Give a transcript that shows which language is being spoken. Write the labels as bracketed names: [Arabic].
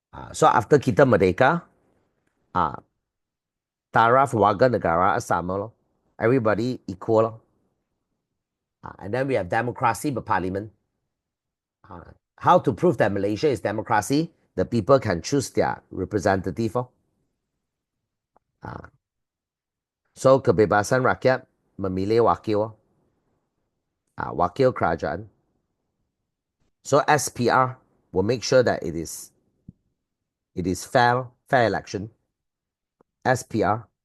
[English] So after [Malay] kita merdeka, taraf warga negara sama. [English] Everybody equal. And then we have democracy berparlimen. How to prove that Malaysia is democracy? The people can choose their representative. [Malay] So kebebasan rakyat memilih wakil. Wakil kerajaan. [English] So SPR will make sure that it is fair election. SPR.